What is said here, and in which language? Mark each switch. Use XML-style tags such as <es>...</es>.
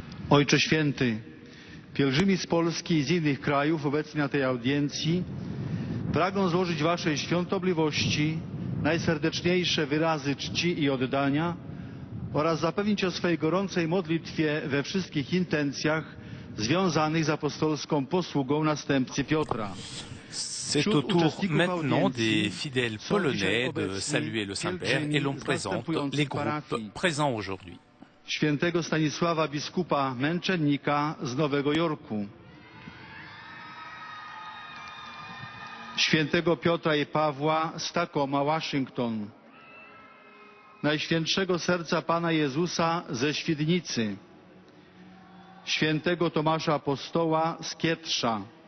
<pl>Ojcze Święty, pielgrzymi z Polski i z innych krajów obecni na tej audiencji pragną złożyć Waszej świątobliwości najserdeczniejsze wyrazy czci i oddania oraz zapewnić o swej gorącej modlitwie we wszystkich intencjach związanych z apostolską posługą następcy Piotra.</pl> <fr>C'est au tour maintenant des fidèles polonais de saluer le Saint-Père et l'on présente les groupes présents aujourd'hui.</fr> <pl>Świętego Stanisława biskupa męczennika z Nowego Jorku, świętego Piotra i Pawła z Tacoma, Waszyngton, Najświętszego Serca Pana Jezusa ze Świdnicy, świętego Tomasza Apostoła z Kietrza.</pl>